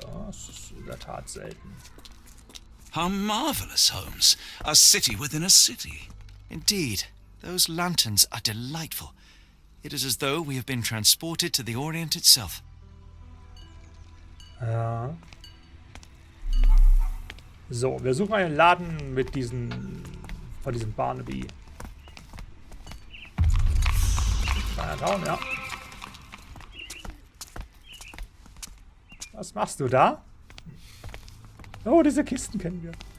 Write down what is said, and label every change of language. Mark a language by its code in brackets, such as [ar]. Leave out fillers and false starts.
[de] Das ist in der Tat selten. [en] How marvelous, Holmes. A city within a city. Indeed, those lanterns are delightful. It is as though we have been transported to the Orient itself. [de] Ja. So, wir suchen einen Laden mit von diesem Barnaby. Chinatown, ja. Was machst du da? Oh, diese Kisten kennen wir.